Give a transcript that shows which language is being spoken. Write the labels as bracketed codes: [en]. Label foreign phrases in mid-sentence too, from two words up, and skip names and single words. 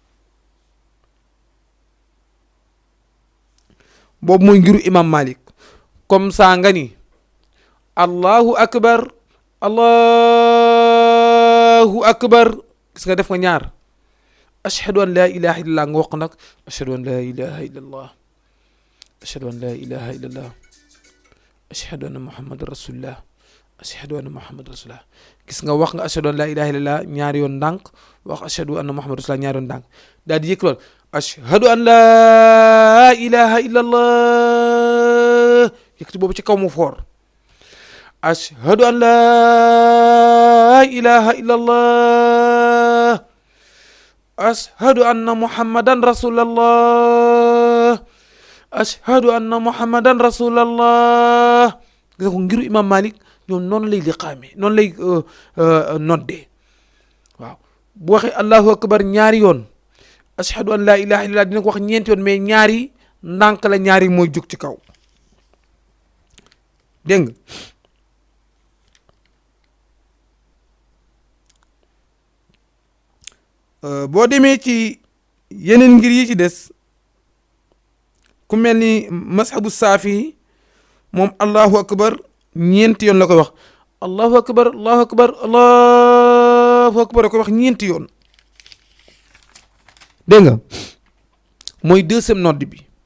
[wo] boobu mooy ngiru imam Malik [fr] comme ça [wo] nga ni [ar] الله أكبر الله أكبر [wo] gis nga def nga ñaar [ar] أشهد أن لا إله إلا الله [wo] nga wax nag [ar] أشهد أن لا إله إلا الله أشهد أن لا إله إلا الله أشهد أن محمدا رسول الله أشهد أن محمدا رسول الله [wo] gis nga wax nga [ar] أشهد أن لا إله إلا الله [wo] ñaari yoon ndànk wax [ar] أشهد أن محمدا رسول الله [wo] ñaari yoon ndànk daal di yëkk lool [ar] أشهد أن لا إله إلا الله [wo] yëkkati boobu ci kaw mu foor ashhadu [ar] أن لا إله إلا الله أشهد أن محمدا رسول الله أشهد أن محمدا رسول الله [wo] gis nga ko ngiru imam Malik ñoom noonu lay liqaame noonu lay noddee waaw bu waxee [ar] الله أكبر [wo] ñaari yoon [ar] أشهد أن لا إله إلا الله [wo] dina ko wax ñeenti yoon mais ñaari ndànk la ñaari mooy jóg ci kaw dégg nga boo demee ci yeneen ngir yi ci des ku mel ni mashabu saafi moom [ar] الله أكبر [wo] ñeenti yoon la koy wax [ar] الله أكبر الله أكبر الله أكبر [wo] la koy wax ñeenti yoon dégg nga mooy deuxième nodd bi.